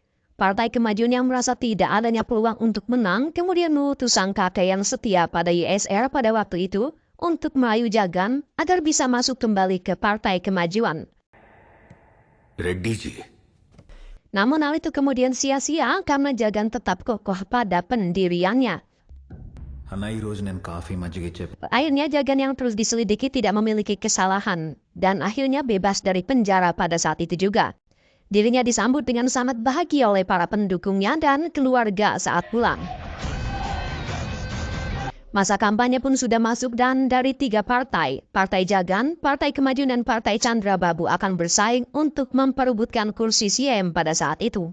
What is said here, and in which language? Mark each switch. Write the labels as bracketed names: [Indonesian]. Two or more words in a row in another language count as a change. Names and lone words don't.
[Indonesian] Partai Kemajuan yang merasa tidak adanya peluang untuk menang kemudian mengutus sang kakek yang setia pada YSR pada waktu itu untuk merayu Jagan agar bisa masuk kembali ke Partai Kemajuan. Reddy ji, Namun hal itu kemudian sia-sia karena Jagan tetap kokoh pada pendiriannya. [Telugu] అన్న ఈరోజు నేను కాఫీ మజ్జిగ ఇచ్చే [Indonesian] Akhirnya Jagan yang terus diselidiki tidak memiliki kesalahan dan akhirnya bebas dari penjara pada saat itu juga. Dirinya disambut dengan sangat bahagia oleh para pendukungnya dan keluarga saat pulang. Masa kampanye pun sudah masuk dan dari 3 partai, Partai Jagan, Partai Kemajuan dan Partai Chandrababu akan bersaing untuk memperebutkan kursi CM pada saat itu.